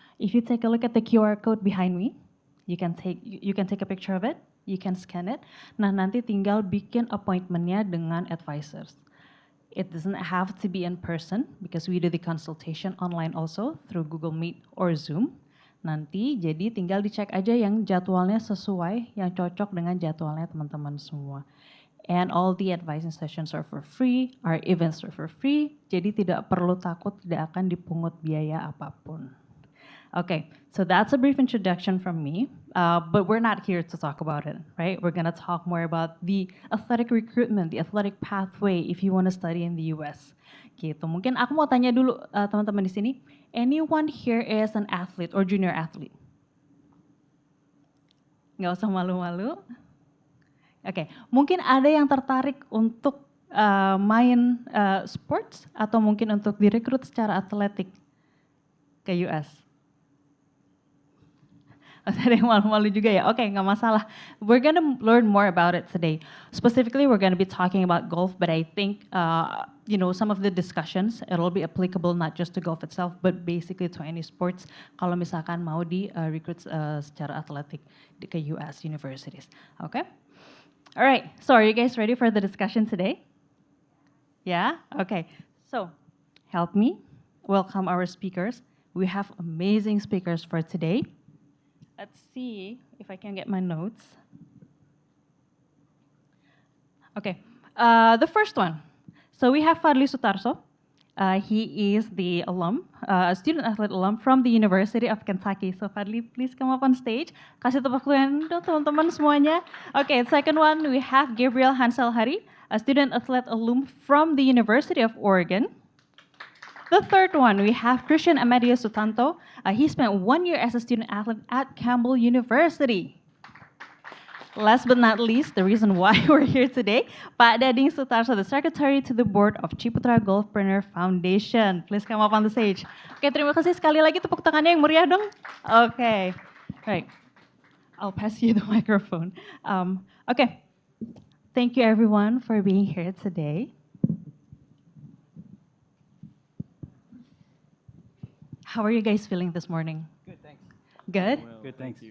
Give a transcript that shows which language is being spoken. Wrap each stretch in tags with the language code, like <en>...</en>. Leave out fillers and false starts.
<en>If you take a look at the QR code behind me, you can take a picture of it, you can scan it.</en> <id>Nah, nanti tinggal bikin appointment-nya dengan advisors.</id> <en>It doesn't have to be in person because we do the consultation online also through Google Meet or Zoom.</en> <id>Nanti jadi tinggal dicek aja yang jadwalnya sesuai, yang cocok dengan jadwalnya teman-teman semua.</id> <en>And all the advising sessions are for free, our events are for free,</en> <id>jadi tidak perlu takut tidak akan dipungut biaya apapun.</id> <en>Okay, so that's a brief introduction from me, but we're not here to talk about it, right? We're gonna talk more about the athletic recruitment, the athletic pathway if you want to study in the US.</en> <id>Gitu. Mungkin aku mau tanya dulu teman-teman di sini,</id> <en>anyone here is an athlete or junior athlete?</en> <id>Nggak usah malu-malu. Oke, mungkin ada yang tertarik untuk main sports atau mungkin untuk direkrut secara atletik ke US? Ada yang malu-malu juga ya? Oke, nggak masalah.</id> <en>We're gonna learn more about it today. Specifically, we're gonna be talking about golf, but I think, some of the discussions, it'll be applicable not just to golf itself, but basically to any sports,</en> <id>kalau misalkan mau di-recruit secara atletik ke</id> <en>US universities. Okay? All right, so are you guys ready for the discussion today? Yeah? Okay, so help me welcome our speakers. We have amazing speakers for today. Let's see if I can get my notes. Okay, the first one. So we have Fadhli Soetarso. He is the alum, a student athlete alum from the University of Kentucky. So Fadhli, please come up on stage.</en> <id>Kasih tepuk tangan dong teman-teman semuanya.</id> <en>Okay, second one, we have Gabriel Hansel, a student athlete alum from the University of Oregon. The third one, we have Christian Amadeus Susanto. He spent 1 year as a student athlete at Campbell University. Last but not least, the reason why we're here today, Pak Dading Soetarso, the Secretary to the Board of Ciputra Golfpreneur Foundation. Please come up on the stage.</en> <id>Oke, terima kasih sekali lagi, tepuk tangannya yang meriah dong.</id> <en>Okay, right. I'll pass you the microphone. Okay, thank you everyone for being here today. How are you guys feeling this morning? Good, thanks. Good? Well, good, thanks.</en>